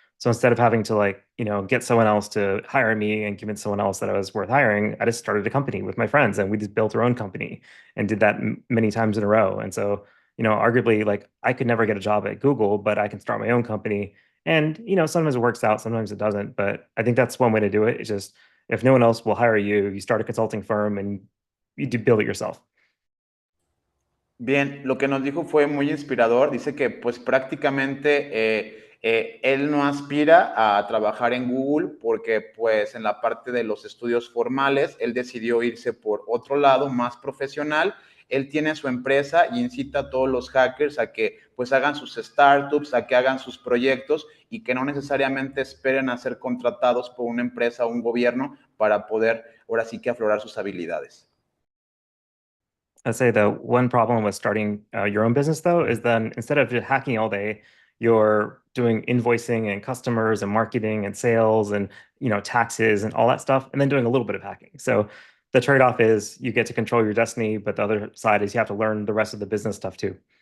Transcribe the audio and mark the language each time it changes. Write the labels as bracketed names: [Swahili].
[English] So instead of having to get someone else to hire me and convince someone else that I was worth hiring, I just started a company with my friends and we just built our own company and did that many times in a row. And so, arguably, I could never get a job at Google, but I can start my own company. And, sometimes it works out, sometimes it doesn't. But I think that's one way to do it. It's just, if no one else will hire you, you start a consulting firm and you do build it yourself. [Spanish] Bien, lo que nos dijo fue muy inspirador. Dice que pues prácticamente él no aspira a trabajar en Google porque pues en la parte de los estudios formales él decidió irse por otro lado más profesional. Él tiene su empresa y incita a todos los hackers a que pues hagan sus startups, a que hagan sus proyectos y que no necesariamente esperen a ser contratados por una empresa o un gobierno para poder ahora sí que aflorar sus habilidades. [English] I'd say the one problem with starting your own business, though, is then instead of just hacking all day, you're doing invoicing and customers and marketing and sales and taxes and all that stuff, and then doing a little bit of hacking. So the trade-off is you get to control your destiny, but the other side is you have to learn the rest of the business stuff too.